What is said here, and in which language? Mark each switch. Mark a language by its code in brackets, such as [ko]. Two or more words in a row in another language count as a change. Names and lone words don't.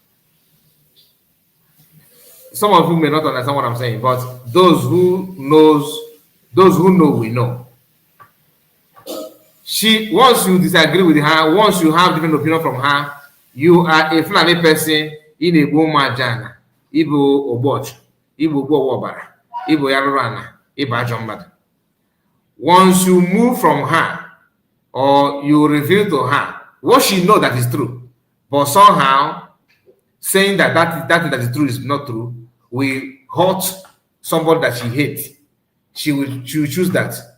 [en] Some of you may not understand what I'm saying, but those who know, we know. Once you disagree with her, once you have different opinion from her, you are a Fulani person in a Bomajana, Ibo Oboch, Ibo Wobara, Ibo Yarana, Iba Jombad. Once you move from her, or you reveal to her what she knows that is true, but somehow saying that is true is not true, will hurt somebody that she hates. She will choose that.